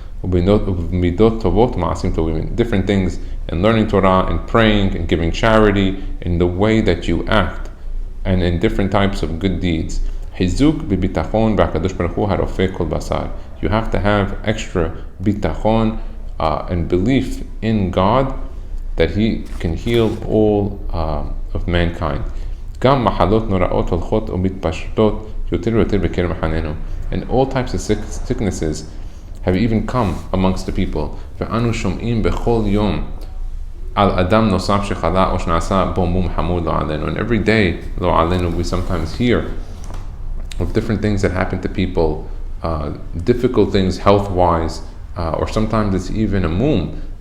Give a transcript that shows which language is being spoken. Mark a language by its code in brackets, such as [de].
[he] midot tovot ma'asim tovim, [en] different things in learning Torah and praying and giving charity, in the way that you act, and in different types of good deeds. [he] Hizuk b'bitachon b'akadosh baruch hu harofeh kol basar. [en] You have to have extra bitachon and belief in God that He can heal all of mankind. [he] גם מחלות נוראות הולכות ומתפשטות יותר ויותר בקרב מחננו. [en] And all types of sicknesses have even come amongst the people. [he] ואנו שומעים בכל יום על אדם נוסף שחלה או שנעשה בו מום חמור לא עלינו. [en] And every day, [he] לא עלינו, [en] we sometimes hear of different things that happen to people, difficult things health-wise, or sometimes it's even a mum.